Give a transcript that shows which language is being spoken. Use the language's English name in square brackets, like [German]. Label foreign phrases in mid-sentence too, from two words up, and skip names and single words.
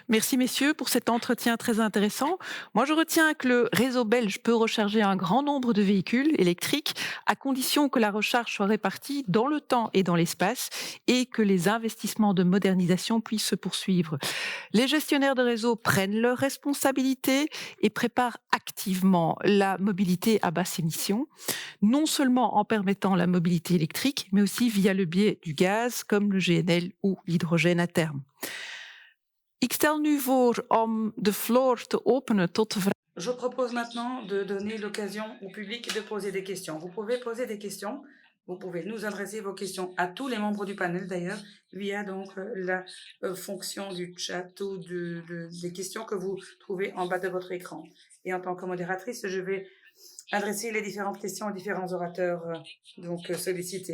[French] Merci messieurs pour cet entretien très intéressant. Moi je retiens que le réseau belge peut recharger un grand nombre de véhicules électriques à condition que la recharge soit répartie dans le temps et dans l'espace et que les investissements de modernisation puissent se poursuivre. Les gestionnaires de réseau prennent leurs responsabilités et préparent activement la mobilité à basse émission, non seulement en permettant la mobilité électrique, mais aussi via le biais du gaz comme le GNL ou l'hydrogène à terme. [Dutch] Ik stel nu voor om de floor te openen tot de vraag. [French] Je propose maintenant de donner l'occasion au public de poser des questions. Vous pouvez poser des questions. Vous pouvez nous adresser vos questions à tous les membres du panel d'ailleurs via donc la fonction du chat ou des questions que vous trouvez en bas de votre écran. Et en tant que modératrice, je vais adresser les différentes questions aux différents orateurs donc sollicités.